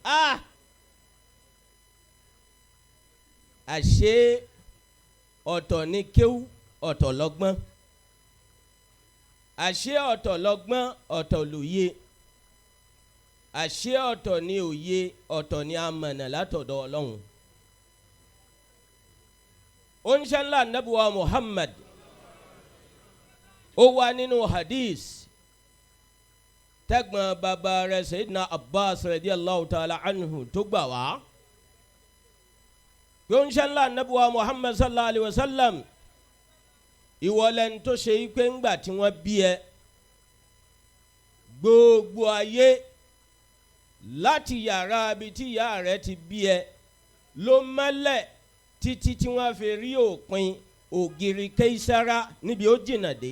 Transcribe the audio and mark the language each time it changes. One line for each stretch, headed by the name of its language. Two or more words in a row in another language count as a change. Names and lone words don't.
Yoruba: àṣé ọ̀tọ̀ ni kéwú ọ̀tọ̀ lọ́gbọ́n àṣé ọ̀tọ̀ lọ́gbọ́n ọ̀tọ̀ lóye àṣé ọ̀tọ̀ ni òye ọ̀tọ̀ ni amọ̀nà látọ̀dọ̀ Ọlọ́run. ó ń ṣe ńlá nàbùwà Muhammad ó wà nínú hadith tẹ́gbọ̀n bàbá rẹ̀ Sayyidina Abbas
Arabic: رضي الله تعالى عنه
Yoruba: tó gbà wá. ó ń ṣe ńlá nàbùwà Muhammad
Arabic: صلى الله عليه وسلم
Yoruba: ìwọlẹ̀ ń tó ṣe pé ńgbà tí wọ́n bí ẹ gbogbo ayé láti yàrá ibi tí ìyá rẹ̀ ti bí ẹ ló mọ́lẹ̀ títí tí wọ́n fi rí òpin ògiri Kéísárà níbi ó jìnnà dé.